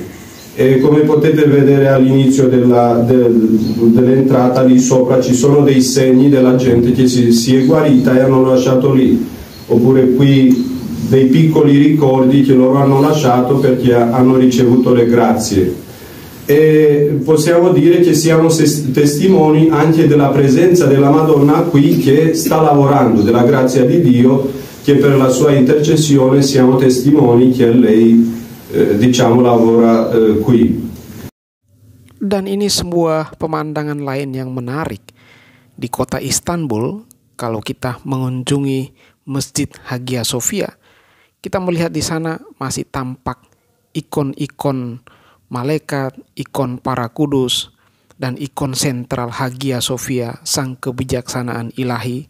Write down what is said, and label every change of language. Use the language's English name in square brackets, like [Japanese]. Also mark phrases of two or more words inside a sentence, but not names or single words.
[Italian] E come potete vedere all'inizio dell'entrata lì sopra ci sono dei segni della gente che si è guarita e hanno lasciato lì, oppure qui dei piccoli ricordi che loro hanno lasciato perché hanno ricevuto le grazie. E possiamo dire che siamo testimoni anche della presenza della Madonna qui, che sta lavorando, della grazia di Dio, che per la sua intercessione siamo testimoni che lei lavora qui. [Indonesian] Dan ini sebuah pemandangan lain yang menarik. Di kota Istanbul, kalau kita mengunjungi Masjid Hagia Sophia, kita melihat di sana masih tampak ikon-ikon malaikat, ikon para kudus, dan ikon sentral Hagia Sophia, sang kebijaksanaan ilahi.